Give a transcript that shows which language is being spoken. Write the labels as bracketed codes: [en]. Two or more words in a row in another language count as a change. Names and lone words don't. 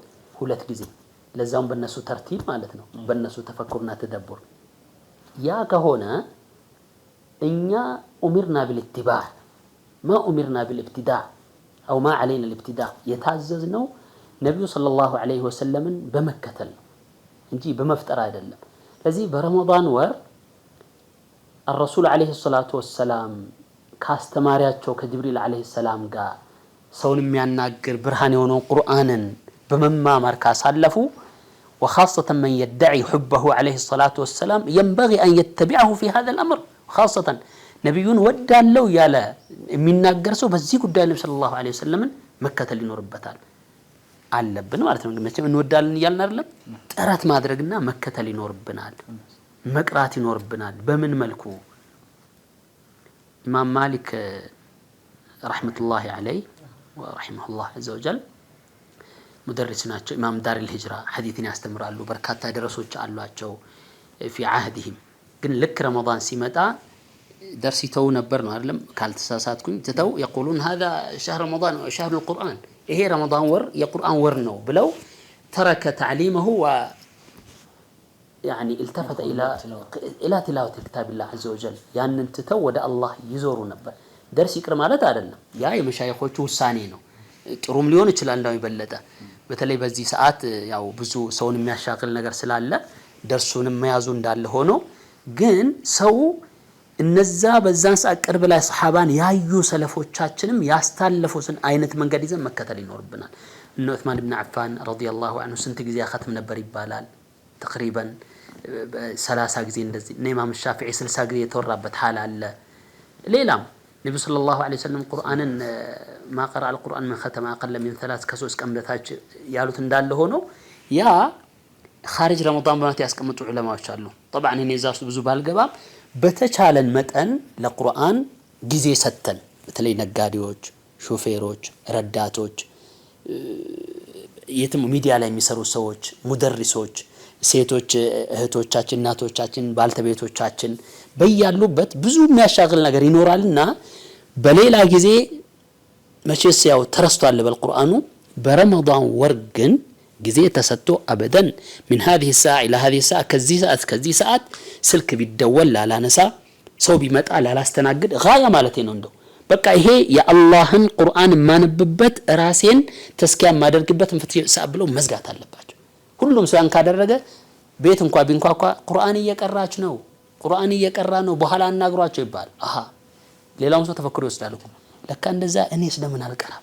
[am] 2 ጊዜ። ለዛውም በእነሱ ተርቲብ ማለት ነው፣ በእነሱ ተፈኩርና ተደቡር። ያ ከሆነ እኛ [ar] أمرنا بالاتباع ما أمرنا بالابتداع أو ما علينا الابتداء [am] የታዘዝነው ነብዩ [ar] صلى الله عليه وسلم [am] በመከተል ነው እንጂ በመፍጠር አይደለም። ለዚህ በረመዳን ወር [ar] الرسول عليه الصلاة والسلام [am] ካስተማሪያቸው ከጅብሪል [ar] عليه السلام [am] ጋር ሰውን የሚያናግር ብርሃን የሆነው ቁርአንን በመማማር ካሳለፉ [ar] وخاصة من يدعي حبه عليه الصلاة والسلام ينبغي أن يتبعه في هذا الأمر خاصة [am] ነብዩን ወዳለው ያለ የሚናገር ሰው በዚህ ጉዳይ ነብዩ [ar] صلى الله عليه وسلم [am] መከተል ይኖርበታል አለብን ማለት ነው። መቼም እንወዳለን እያልን አይደለም፣ ጥረት ማድረግና መከተል ይኖርብናል፣ መቅራት ይኖርብናል። በምን መልኩ ኢማም ማሊክ [ar] رحمة الله عليه ورحمه الله عز وجل [am] ሙደርስ ናቸው። ኢማም [ar] دار الهجرة [am] ሐዲትን ያስተምራሉ። በርካታ ደረሶች አሏቸው [ar] في عهدهم። [am] ግን ልክ ረመዳን ሲመጣ ደርስ ይተው ነበር ነው አይደለም ካልተሳሳትኩኝ። ትተው [ar] يقولون هذا شهر رمضان شهر القرآن [am] ይሄ ረመዳን ወር የቁርአን ወር ነው ብለው [ar] ترك تعليمه و يعني التفت الى تلاوة كتاب الله عز وجل [am] ያንን ትተው ወደ አላህ ይዞሩ ነበር። ደርስ ይቅር ማለት አይደለም፣ ያ የመሻይኾቹ ውሳኔ ነው። ጥሩም ሊሆን ይችላል እንዳው ይበለጠ። በተለይ በዚህ ሰዓት ያው ብዙ ሰውን የሚያሻክል ነገር ስላለ ደርሱንም መያዙ እንዳለ ሆኖ ግን ሰው እነዛ በዛን ሰዓት ቅርብ ላይ ሰሃባን ያዩ ሰለፎቻችንም ያስታለፉትን አይነት መንገድ ይዘን መከተል ይኖርብናል። እነ ዑስማን ኢብኑ አፋን [ar] رضي الله عنه [am] ስንት ጊዜ ختم ነበር ይባላል? ተቅሪበን 30 ጊዜ እንደዚህ። እነ ኢማም ሻፊዒ 60 ጊዜ የተወራበት ሐል አለ። ሌላም ነብዩ [ar] صلى الله عليه وسلم [am] ቁርአንን [ar] ما قرأ القرآن من ختم أقل من 3 [am] ከ3 ቀን በታች ያሉት እንዳለ ሆኖ ያ [ar] خارج رمضان [am] በማለት ያስቀምጡ ዑለማዎች አሉ። طبعا እኔ እዛ ውስጥ ብዙ ባልገባም በተቻለን መጠን ለቁርአን ጊዜ ሰተን በተለይ ነጋዴዎች፣ ሾፌሮች፣ ረዳቶች፣ የትም ሚዲያ ላይ የሚሰሩ ሰዎች፣ ሙደሪሶች፣ ሴቶች እህቶቻችን፣ እናቶቻችን፣ ባልተቤቶቻችን በያሉበት ብዙ የሚያሻግል ነገር ይኖራልና በሌላ ጊዜ መቼስ ያው ተረስቷል በልቁርአኑ በረመዳን ወር ግን ጊዜ ተሰጥቶ አበደን [ar] من هذه الساعة إلى هذه الساعة [am] ከዚህ ሰዓት ስልክ ቢደወል ላላነሳ ሰው ቢመጣ ላላስተናግድ ጋያ ማለት ነው። እንደው በቃ ይሄ የአላህን ቁርአን ማንብበት ራሴን ተስኪያ ማደርግበት ሰዓት ብለው መዝጋት አለባቸው። ሁሉም ሰው ያን ካደረገ ቤት እንኳን ቢንኳኳ ቁርአን እየቀራች ነው፣ ቁርአን እየቀራ ነው በኋላ አናግሯቸው ይባል። አሃ ሌላው ሰው ተፈክሮ ይወስዳል። ለካ እንደዛ እኔስ ለምን አልቀራም?